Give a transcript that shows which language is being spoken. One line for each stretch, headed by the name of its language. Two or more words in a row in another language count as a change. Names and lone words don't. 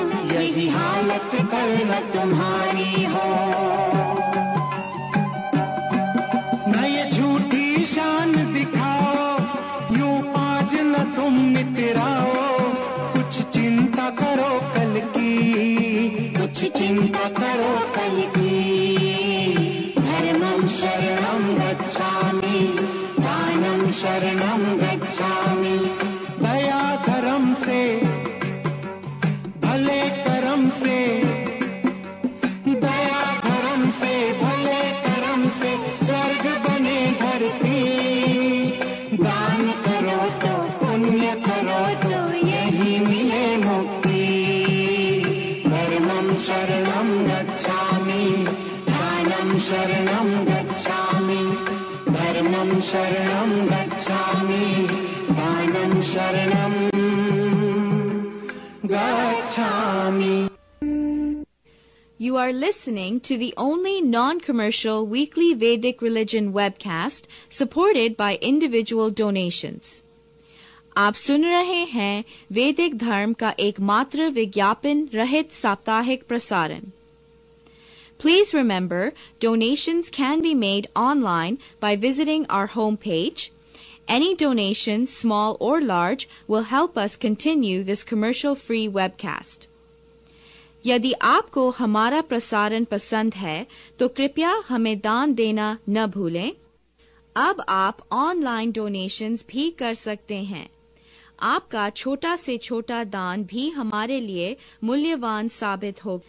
Hindi: यही हालत कल न तुम्हारी हो न ये झूठी शान दिखाओ यूं आज न तुम मितराओ कुछ चिंता करो कल की कुछ चिंता करो कल की
Pali: धर्मं शरणं गच्छामि दानं शरणं गच्छामि
Hindi: दया धर्म से भले कर्म से दया धर्म से भले कर्म से स्वर्ग बने धरती दान करो तो पुण्य करो तो यही मिले मुक्ति
Pali: धर्मं शरणं गच्छामि दानं शरणं गच्छामि धर्मं शरणं गच्छामि दानं शरणं गच्छामि
English: You are listening to the only non-commercial weekly Vedic religion webcast supported by individual donations.
Hindi: आप सुन रहे हैं वैदिक धर्म का एकमात्र विज्ञापन रहित साप्ताहिक प्रसारण.
English: Please remember, donations can be made online by visiting our homepage. Any donation, small or large, will help us continue this commercial-free webcast.
Hindi: यदि आपको हमारा प्रसारण पसंद है तो कृपया हमें दान देना न भूलें. अब आप ऑनलाइन डोनेशंस भी कर सकते हैं। आपका छोटा से छोटा दान भी हमारे लिए मूल्यवान साबित होगा।